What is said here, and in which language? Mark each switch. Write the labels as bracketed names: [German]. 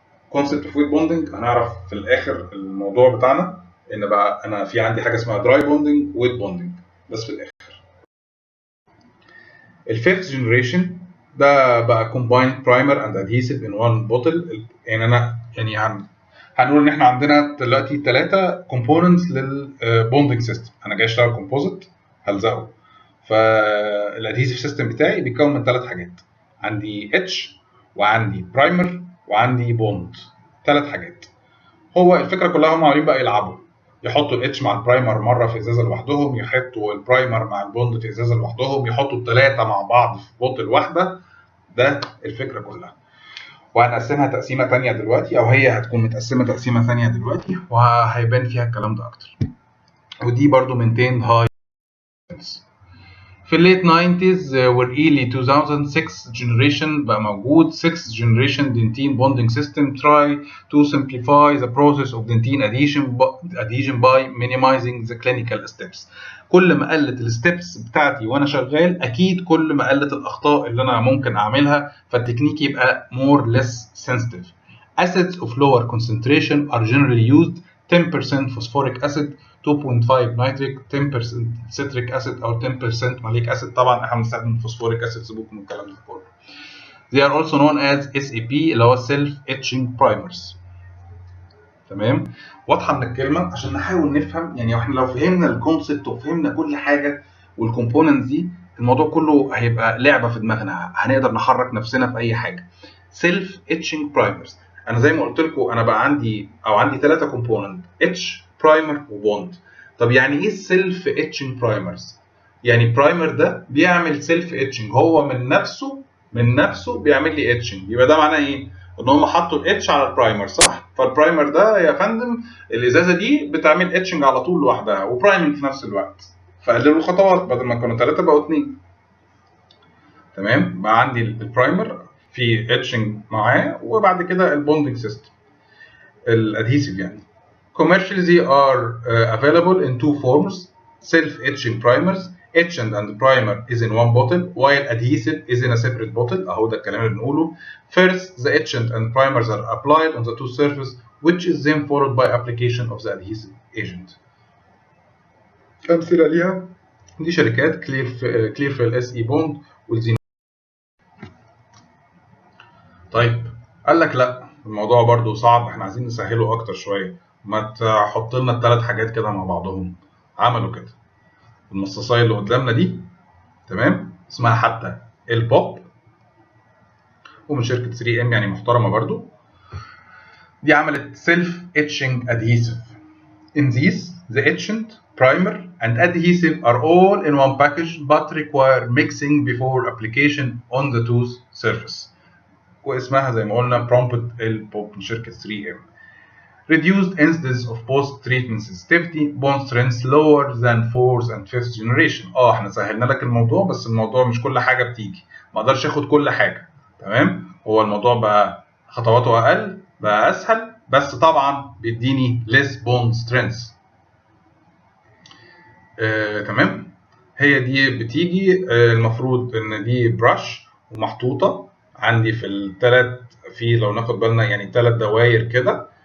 [Arabic] كونسبت اوف ويت بوندنج هنعرف في الاخر الموضوع بتاعنا ان بقى انا في عندي حاجه اسمها دراي بوندنج ويت بوندنج بس في الاخر. الفيفث جنريشن ده بقى [English] combined primer and adhesive in one bottle. [Arabic] يعني انا يعني هنقول ان احنا عندنا دلوقتي 3 components للبوندنج سيستم. انا جاي اشتغل كومبوزيت هلزقه، فالادهيسيف سيستم بتاعي بيتكون من 3 حاجات. عندي اتش وعندي برايمر وعندي بوند، 3 حاجات. هو الفكره كلها هم عاملين بقى يلعبوا، يحطوا الاتش مع البرايمر مره في ازازه لوحدهم، يحطوا البرايمر مع البوند في ازازه لوحدهم، يحطوا الثلاثه مع بعض في بوتل واحده. ده الفكره كلها. وهنقسمها تقسيمه ثانيه دلوقتي، او هي هتكون متقسمه تقسيمه ثانيه دلوقتي وهيبان فيها الكلام ده اكتر. ودي برضو [English] maintained high. في الليت 90s والايلي 2006 generation [Arabic] بقى موجود [English] 6 generation dentin bonding system try to simplify the process of dentin adhesion by minimizing the clinical steps. [Arabic] كل ما قلت الستبس بتاعتي وانا شغال اكيد كل ما قلت الاخطاء اللي انا ممكن اعملها، فالتكنيك يبقى [English] more less sensitive. Acids of lower concentration are generally used. 10% phosphoric acid, 2.5 nitric, 10% citric acid [Arabic] او [English] 10% malic acid. [Arabic] طبعا احنا بنستخدم phosphoric acid، سيبوكم من الكلام ده كله. [English] They are also known as SEP [Arabic] اللي هو [English] self etching primers. [Arabic] تمام؟ واضحه من الكلمه عشان نحاول نفهم. يعني احنا لو فهمنا الكونسبت وفهمنا كل حاجه والكومبوننتس دي، الموضوع كله هيبقى لعبه في دماغنا، هنقدر نحرك نفسنا في اي حاجه. سيلف اتشنج برايمرز، انا زي ما قلت لكم انا بقى عندي 3 كومبوننت، اتش برايمر وبوند. طب يعني ايه السيلف اتشنج برايمرز؟ يعني برايمر ده بيعمل سيلف اتشنج، هو من نفسه بيعمل لي اتشنج. يبقى ده معناه ايه؟ ان هم حطوا الاتش على البرايمر، صح؟ فالبرايمر ده يا فندم الازازه دي بتعمل اتشنج على طول لوحدها وبرايمنج في نفس الوقت، فقللوا الخطوات، بدل ما كانوا 3 بقوا 2. تمام؟ بقى عندي البرايمر في اتشنج معاه، وبعد كده البوندنج سيستم الادهيسيف. [English] يعني commercially they are available in 2 forms: self etching primers. Etchant and primer is in one bottle while adhesive is in a separate bottle. [Arabic] اهو ده الكلام اللي بنقوله. [English] First the etchant and primers are applied on the two surface which is then followed by application of the adhesive agent. [Arabic] أمثلة ليها دي شركات كليرفيل اس اي بوند والزين. طيب قال لك لا الموضوع برضو صعب، احنا عايزين نسهله اكتر شويه، ما تحط لنا ال3 حاجات كده مع بعضهم. عملوا كده المصاصايه اللي قدامنا دي، تمام، اسمها حتى البوب ومن شركه 3 ام يعني محترمه برضو. دي عملت سيلف اتشنج ادهيسيف. [English] In these the etchant, primer and adhesive are all in one package but require mixing before application on the tooth surface. [Arabic] واسمها زي ما قلنا برومبت البوب من شركه 3 ام. [English] Reduced incidence of post-treatment sensitivity, bone strength lower than 4th and 5th generation. [Arabic] احنا سهلنا لك الموضوع، بس الموضوع مش كل حاجه بتيجي، ما اقدرش اخد كل حاجه. تمام؟ هو الموضوع بقى خطواته اقل، بقى اسهل، بس طبعا بيديني [English] less bone strength. [Arabic] تمام؟ هي دي بتيجي المفروض ان دي برش ومحطوطه عندي في في لو ناخد بالنا يعني 3 دواير كده.